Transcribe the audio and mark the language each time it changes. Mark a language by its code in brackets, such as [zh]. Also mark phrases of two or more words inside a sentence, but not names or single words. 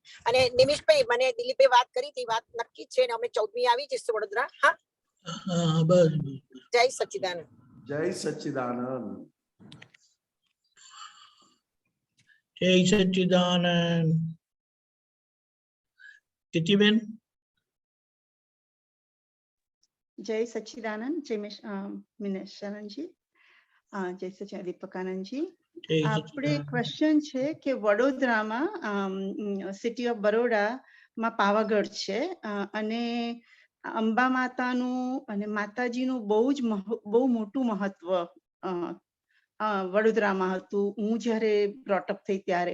[gu] અને નિમિષભાઈ, મને દિલીપભાઈ વાત કરી હતી, વાત નક્કી છે ને અમે 14મી આવી જઈશું વડોદરા। હા બસ જય સચ્ચિદાનંદ। જય સચ્ચિદાનંદ। જય સચ્ચિદાનંદ। તિથિબેન, જય સચ્ચિદાનંદ, જય મિનેશાનંદજી, જય સચ્ચિદાનંદ દીપકાનંદજી। આપણે ક્વેશ્ચન છે કે વડોદરામાં [en] city of [gu] બરોડામાં પાવાગઢ છે, અને અંબા માતાનું અને માતાજીનું બહુ મોટું મહત્વ વડોદરામાં હતું, હું જ્યારે બ્રોટઅપ થઈ ત્યારે।